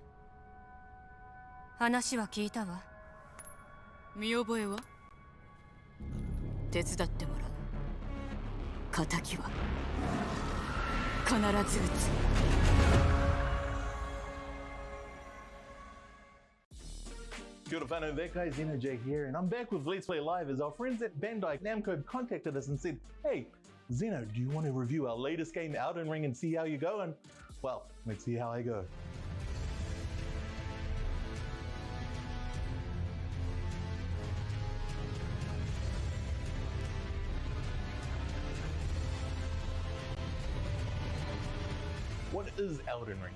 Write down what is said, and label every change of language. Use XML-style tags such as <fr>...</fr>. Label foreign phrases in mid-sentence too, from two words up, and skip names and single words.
<ja>話は聞いたわ。見覚えは？手伝ってもらう。仇は必ず撃つ。</ja> <mi>Kia ora whanau,</mi> <en>that guy Zeno J here, and I'm back with Let's Play Live as our friends at Bandai Namco contacted us and said, hey, Zeno, do you want to review our latest game, Elden Ring, and see how you go? And, well, let's see how I go. What is Elden Ring?</en>